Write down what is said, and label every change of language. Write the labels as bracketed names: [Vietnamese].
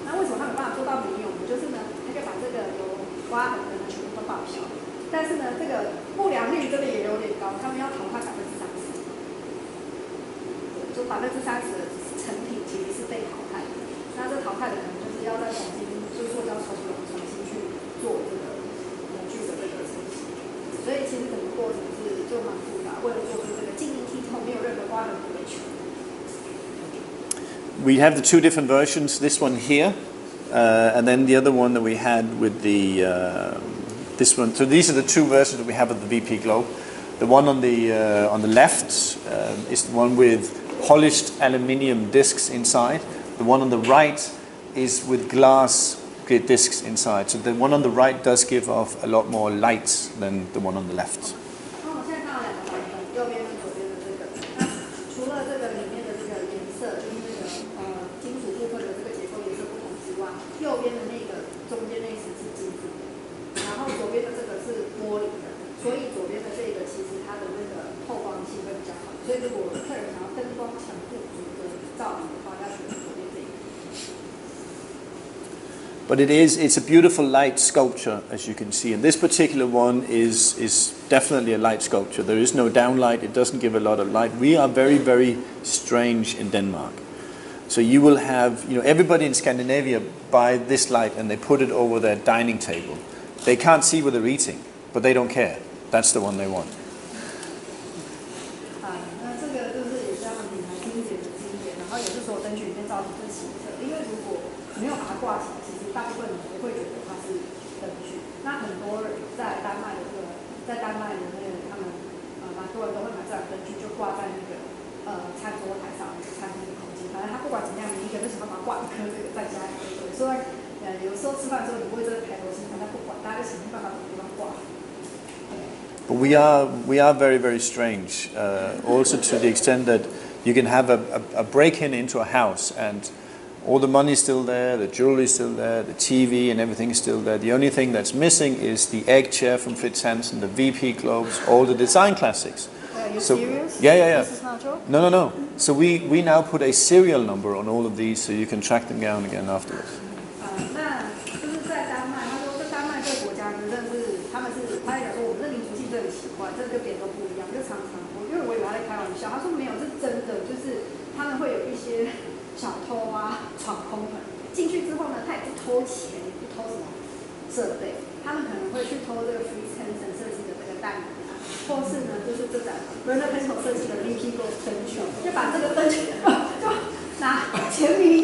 [Chinese] 那为什么他没办法做到没有呢？就是呢，他可以把这个有刮痕的呢全部都报销，但是呢，这个不良率真的也有点高，他们要淘汰30%，就30%的成品其实是被淘汰的。那这淘汰的可能就是要再重新，就塑胶重新去做这个模具的这个成型。所以其实整个过程就蛮复杂，为了做出这个晶莹剔透、没有任何刮痕的球。 [English] We have the 2 different versions. This one here, and then the other one that we had with the this one. So these are the 2 versions that we have of the VP globe. The one on the left is the one with polished aluminium discs inside. The one on the right is with glass discs inside. So the one on the right does give off a lot more light than the one on the left. [Chinese] 我现在看到2个版本，右边跟左边的这个。那除了这个里面的这个颜色，就是那个金属部分的这个结构颜色不同之外，右边的那个中间那一层是金属的，然后左边的这个是玻璃的，所以左边的这个其实它的那个透光性会比较好。所以如果客人想要灯光强度足的照明的话，要选左边这个。 [English] But it's a beautiful light sculpture, as you can see. And this particular one is definitely a light sculpture. There is no downlight. It doesn't give a lot of light. We are very, very strange in Denmark. So you will have, everybody in Scandinavia buy this light and they put it over their dining table. They can't see what they're eating, but they don't care. That's the one they want. [Chinese] 那这个就是也是他们品牌经典的经典，然后也是所有灯具里面造型最奇特。因为如果没有把它挂起来，其实大部分人不会觉得它是灯具。那很多人在丹麦的他们蛮多人都会买这样灯具，就挂在那个餐桌台上餐厅的空间。反正他不管怎么样，每一个都想办法挂一颗这个在家里，对。所以有时候吃饭的时候你不会真的抬头吃饭，他不管，大家就想办法找地方挂。 [English] But we are very, very strange, also to the extent that you can have a break-in into a house and all the money's still there, the jewelry's still there, the TV and everything is still there. The only thing that's missing is the egg chair from Fritz Hansen, the VP globes, all the design classics. Are you serious? Yeah. This is not true? No. So we now put a serial number on all of these so you can track them down again afterwards. [Chinese] 那就是在丹麦，他说在丹麦这个国家呢，真的是他也讲说我们的民族性真的很奇怪，这跟别人都不一样，就常常因为我以为他在开玩笑，他说没有，这是真的，就是他们会有一些小偷啊闯空门进去之后呢，他也不偷钱，也不偷什么设备，他们可能会去偷这个 Fritz Hansen 设计的这个蛋啊，或是呢就是这盏 Verpan 设计的 VP Globe 灯具，就把这个灯具就拿钱